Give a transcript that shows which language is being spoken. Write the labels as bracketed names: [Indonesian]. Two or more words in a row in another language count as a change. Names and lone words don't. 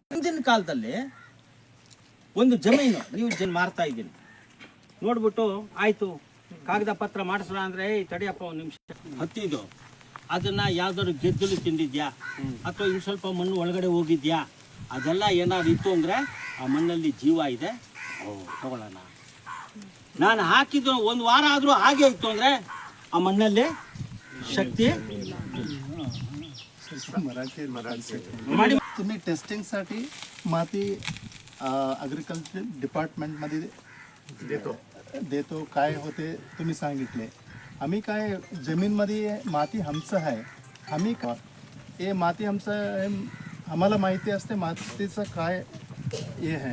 [Kannada] ಹಿಂದಿನ ಕಾಲದಲ್ಲಿ ಒಂದು ಜಮೀನು ನೀವು ಮಾರ್ತಾ ಇದ್ದೀನಿ ನೋಡ್ಬಿಟ್ಟು, ಆಯಿತು ಕಾಗದ ಪತ್ರ ಮಾಡಿಸೋಣ ಅಂದರೆ, ತಡಿಯಪ್ಪ ಒಂದು ನಿಮಿಷ, ಹತ್ತಿದ್ದು ಅದನ್ನು ಯಾವ್ದಾದ್ರು ಗೆದ್ದಲು ತಿಂದಿದ್ಯಾ ಅಥವಾ ಇನ್ನು ಸ್ವಲ್ಪ ಮಣ್ಣು ಒಳಗಡೆ ಹೋಗಿದ್ಯಾ, ಅದೆಲ್ಲ ಏನಾದ್ರು ಇತ್ತು ಅಂದರೆ ಆ ಮಣ್ಣಲ್ಲಿ ಜೀವ ಇದೆ, ತಗೊಳ್ಳೋಣ. ನಾನು ಹಾಕಿದ್ದು ಒಂದು ವಾರ ಆದರೂ ಹಾಗೆ ಇತ್ತು ಅಂದರೆ ಆ ಮಣ್ಣಲ್ಲೇ ಶಕ್ತಿ [Marathi] तुम्ही टेस्टिंगसाठी माती ॲग्रिकल्चर डिपार्टमेंटमध्ये देतो काय होते तुम्ही सांगितले. आम्ही काय जमीनमध्ये माती आमचं आहे, आम्ही हे माती आमचं आम्हाला माहिती असते मातीचं काय हे आहे.